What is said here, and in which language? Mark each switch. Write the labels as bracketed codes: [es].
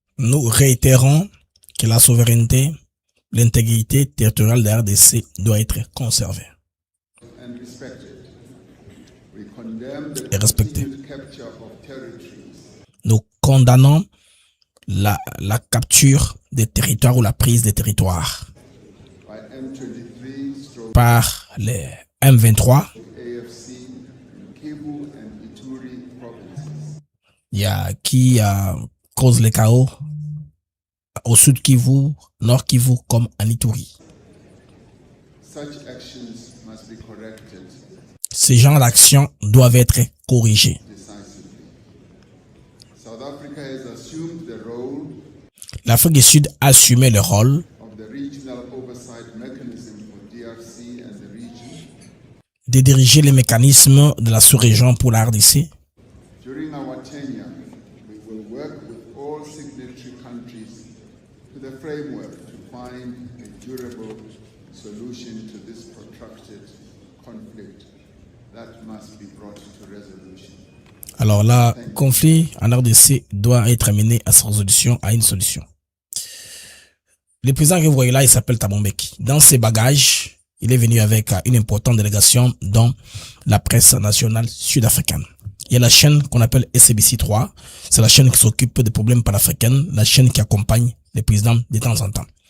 [fr] Nous réitérons que la souveraineté, l'intégrité territoriale de la RDC doit être conservée [en] and respected. We condemn the [fr] et respectée. [en] continued capture of territories [fr] Nous condamnons la capture des territoires ou la prise des territoires [en] by M23, [fr] par les M23. [en] AFC, in Kivu and Ituri provinces. [fr] Il y a qui cause les chaos au sud Kivu, nord Kivu comme en Ituri. [en] Such actions must be corrected [fr] Ces genres d'actions doivent être corrigés. [en] decisively. South Africa has assumed the role [fr] L'Afrique du Sud a assumé le rôle [en] of the regional oversight mechanism for DRC and the region. [fr] de diriger les mécanismes de la sous-région pour la RDC. [en] During our tenure, we will work with all signatory countries to the framework to find a durable solution to this protracted conflict that must be brought to resolution. [fr] Alors là, conflit en RDC doit être amené à sa résolution, à une solution. Le président que vous voyez là, il s'appelle Thabo Mbeki. Dans ses bagages, il est venu avec une importante délégation dans la presse nationale sud-africaine. Il y a la chaîne qu'on appelle SABC 3. C'est la chaîne qui s'occupe des problèmes panafricains, la chaîne qui accompagne les présidents de temps en temps.